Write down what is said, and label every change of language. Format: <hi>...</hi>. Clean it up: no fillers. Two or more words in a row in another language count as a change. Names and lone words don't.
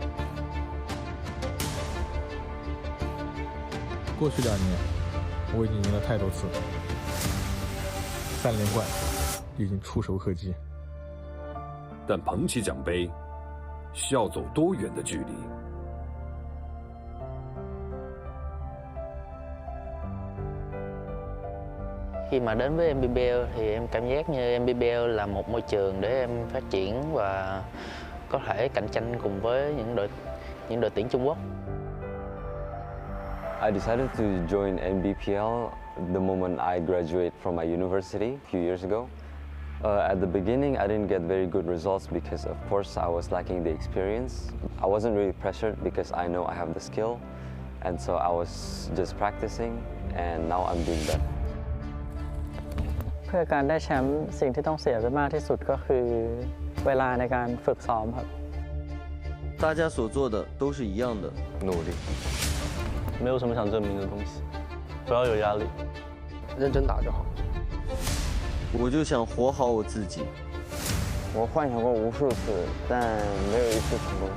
<zh>过去2年，我已经赢了太多次，3连冠已经触手可及。但捧起奖杯，需要走多远的距离？</zh> <vi>Khi mà đến với MBBL thì em cảm giác như MBBL là một môi trường để em phát triển và có thể cạnh tranh cùng với những đội tuyển Trung Quốc.</vi> <en>I decided to join NBPL the moment I graduated from my university a few years ago. At the beginning, I didn't get very good results because, of course, I was lacking the experience. I wasn't really pressured because I know I have the skill, and so I was just practicing, and now I'm doing better.</en> <th>เพื่อการได้แชมป์สิ่งที่ต้องเสียไปมากที่สุดก็คือเวลาในการฝึกซ้อมครับ</th> <zh>大家所做的都是一样的努力。没有什么想证明的东西，不要有压力，认真打就好。我就想活好我自己。我幻想过无数次，但没有一次成功。</zh>